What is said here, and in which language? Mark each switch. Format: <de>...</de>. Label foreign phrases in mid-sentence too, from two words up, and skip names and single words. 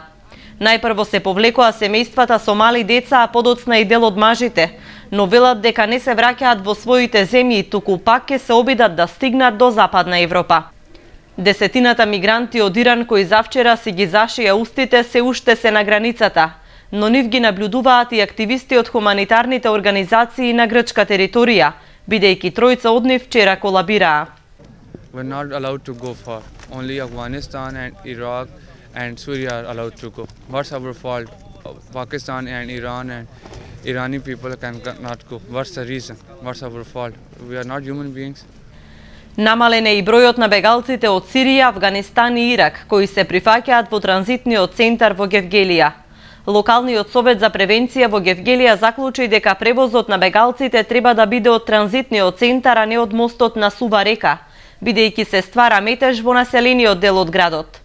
<mk>Најпрво се повлекоа семејствата со мали деца, а подоцна и дел од мажите, но велат дека не се враќаат во своите земји, туку пак ќе се обидат да стигнат до Западна Европа. Десетината мигранти од Иран кои завчера си ги зашија устите се уште се на границата, но нив ги наблюдуваат и активисти од хуманитарните организации на грчка територија, бидејќи тројца од нив вчера колабираа.</mk> <en>We're not allowed to go far. Only Afghanistan and Iraq and Syria are allowed to go. What's our fault? Pakistan and Iran and Irani people cannot go. What's the reason? What's our fault? We are not human beings.</en> <mk>Намален е и бројот на бегалците од Сирија, Авганистан и Ирак, кои се прифаќаат во транзитниот центар во Гевгелија. Локалниот совет за превенција во Гевгелија заклучи дека превозот на бегалците треба да биде од транзитниот центар, а не од мостот на Сува река, бидејќи се ствара метеж во населениот дел од градот.</mk>